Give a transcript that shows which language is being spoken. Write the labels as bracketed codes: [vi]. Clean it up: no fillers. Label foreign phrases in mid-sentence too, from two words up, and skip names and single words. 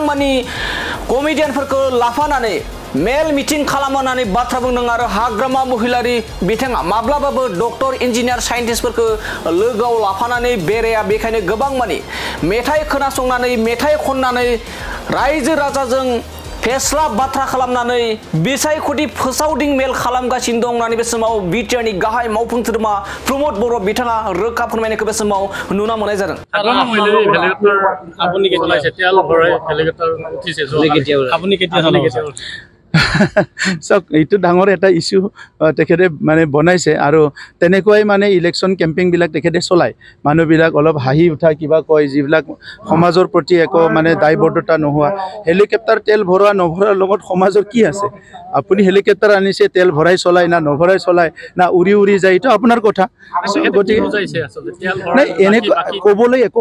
[brx] मानि कमेडियानफोरखौ लाफानानै मेल मिटिं खालामनानै बाथ्रा बुंदों आरो हाग्रामा महिलारि बिथाङा माब्लाबाबो डक्टर इन्जिनियार साइन्टिस्टफोरखौ लोगोआव लाफानानै बेराया बेखायनो गोबां मानि मेथाइ खोनासंनानै मेथाइ खननानै रायजो राजाजों फेस्ला बाथ्रा खालामनानै बिसायख'थि फोसावदिं मेल खालामगासिनो दं होननानै बे समाव बिटिआरनि गाहाय मावफुं सोद्रोमा प्रमोद बर' बिथाङा रोखा फोरमायनायखौ बे समाव नुना मोननाय जादों। हाग्रामा महिलारि हेलिकप्टार [as] আপুনি কেতিয়া লাইছে তেল ভৰাই হেলিকপ্টাৰ উঠিছে আপুনি কেতিয়া চলাইছে সব এইটো ডাঙৰ এটা ইস্যু তেখেতে মানে বনাইছে আৰু তেনেকুৱাই মানে ইলেকশ্যন কেম্পিংবিলাক তেখেতে চলায় মানুহবিলাক অলপ হাঁহি উঠা কিবা কয় যিবিলাক সমাজৰ প্ৰতি একো মানে দায়বদ্ধতা নোহোৱা হেলিকপ্টাৰ তেল ভৰোৱা নভৰোৱাৰ লগত সমাজৰ কি আছে আপুনি হেলিকপ্টাৰ আনিছে তেল ভৰাই চলায় না নভৰাই চলায় না উৰি উৰি যায় এইটো আপোনাৰ কথা গতিকে নাই এনেকুৱা ক'বলৈ একো